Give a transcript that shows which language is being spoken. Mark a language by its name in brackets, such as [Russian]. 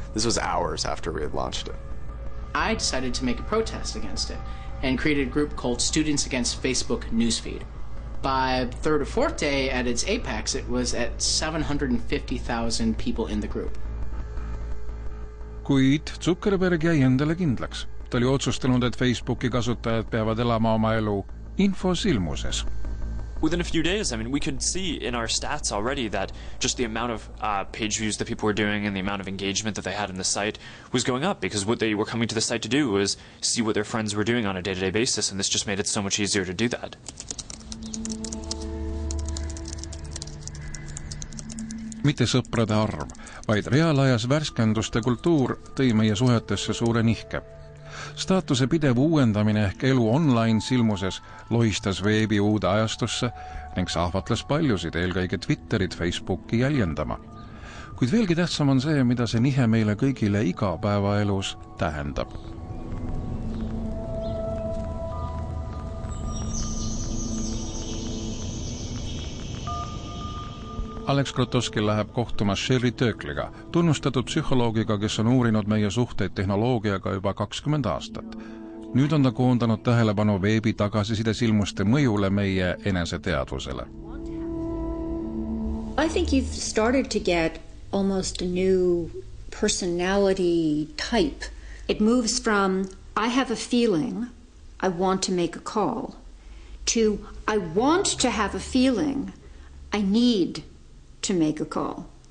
[English] This was hours after we had launched it. I decided to make a protest against it and created a group called Students Against Facebook Newsfeed. By the third or fourth day at its apex, it was at 750,000 people in the group. [Estonian] Kuid Zuckerberg jäi endale kindlaks. Ta oli otsustanud, et Facebooki kasutajad peavad elama oma elu infosilmuses. [English] Within a few days, we could see in our stats already that just the amount of page views that people were doing and the amount of engagement that they had in the site was going up, because what they were coming to the site to do was see what their friends were doing on a day-to-day basis, and this just made it so much easier to do that. [Estonian] Mitte sõprade arv, vaid reaalajas värskenduste kultuur tõi meie suhetesse suure nihke. Staatuse pidev uuendamine ehk elu online silmuses lohistas veebi uude ajastusse ning sahvatles paljusid, eelkõige Twitterit, Facebooki jäljendama. Kuid veelgi tähtsam on see, mida see nihe meile kõigile igapäevaelus tähendab. Alex Krotowski läheb kohtuma Sherry Töökliga, tunnustatud psühholoogiga, kes on uurinud meie suhteid tehnoloogiaga juba 20 aastat. Nüüd on ta koondanud tähelepanu veebi tagasiside silmuste mõjule meie eneseteadvusele. [English] I think you've started to get almost a new personality type. It moves from, I have a feeling, I want to make a call, to, I want to have a feeling, I need to make a call.